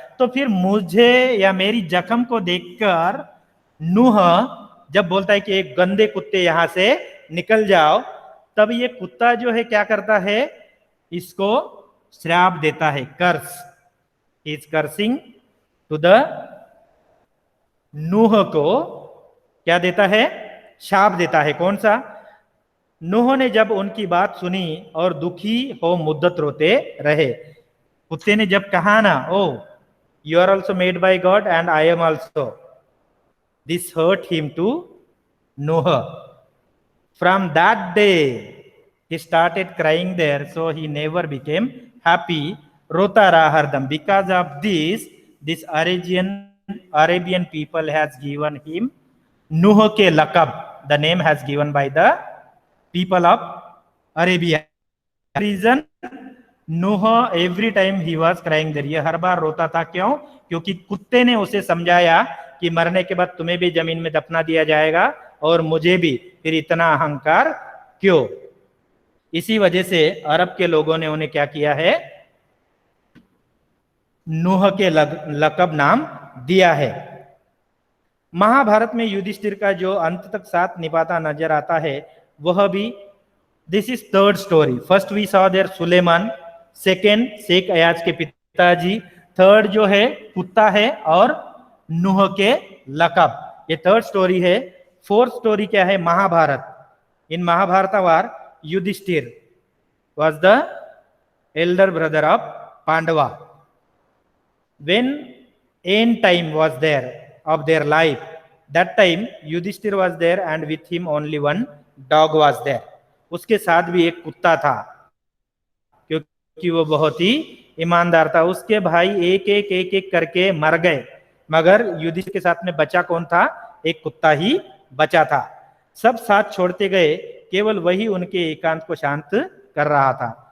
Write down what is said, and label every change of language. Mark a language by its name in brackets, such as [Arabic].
[Hindi] तो फिर मुझे या मेरी जख्म को देखकर नूह जब बोलता है कि एक गंदे कुत्ते यहां से निकल जाओ, तब ये कुत्ता जो है क्या करता है, इसको श्राप देता है, कर्स, [English] is cursing to the, [Hindi] नूह को क्या देता है, शाप देता है। कौन सा, नूह ने जब उनकी बात सुनी और दुखी हो मुद्दत रोते रहे। कुत्ते ने जब कहा ना, [English] Oh you are also made by God and I am also, this hurt him to Nuh. From that day he started crying there, so he never became happy, [Hindi] rota raha hardam, [English] because of this Arabian people has given him Nuh ke lakab, the name has given by the people of Arabia. Reason Nuh every time he was crying there, [Hindi] ये हर बार रोता था, क्यों, क्योंकि कुत्ते ने उसे समझाया कि मरने के बाद तुम्हें भी जमीन में दफना दिया जाएगा और मुझे भी, फिर इतना अहंकार क्यों। इसी वजह से अरब के लोगों ने उन्हें क्या किया है, नूह के लकब नाम दिया है। महाभारत में युधिष्ठिर का जो अंत तक साथ निभाता नजर आता है वह भी, [English] This is third story. First we saw there [Hindi] Suleman, second Sheikh Ayaz के पिताजी, थर्ड जो है कुत्ता है और नूह के लकब, ये थर्ड स्टोरी है। फोर्थ स्टोरी क्या है, महाभारत। [English] In Mahabharat war Yudhishthir was the elder brother of Pandava. When end time was there of their life, that time Yudhishthir was there and with him only one dog was there. [Hindi] उसके साथ भी एक कुत्ता था क्योंकि वो बहुत ही ईमानदार था। उसके भाई एक एक करके मर गए, मगर युधिष्ठिर के साथ में बचा कौन था, एक कुत्ता ही बचा था। सब साथ छोड़ते गए, केवल वही उनके एकांत को शांत कर रहा था।